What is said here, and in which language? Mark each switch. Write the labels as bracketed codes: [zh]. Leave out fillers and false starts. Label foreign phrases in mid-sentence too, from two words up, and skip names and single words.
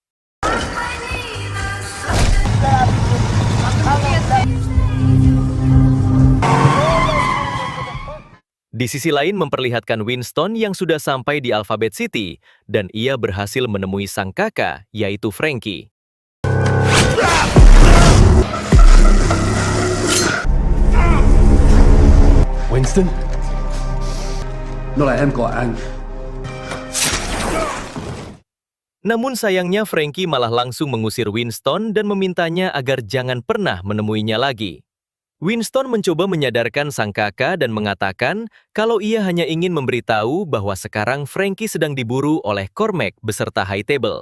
[id] Di sisi lain memperlihatkan Winston yang sudah sampai di Alphabet City dan ia berhasil menemui sang kakak, yaitu Frankie. Winston? [vi] Nó là em của anh. [id] Namun sayangnya Frankie malah langsung mengusir Winston dan memintanya agar jangan pernah menemuinya lagi. Winston mencoba menyadarkan sang kakak dan mengatakan kalau ia hanya ingin memberitahu bahwa sekarang Frankie sedang diburu oleh Cormac beserta High Table.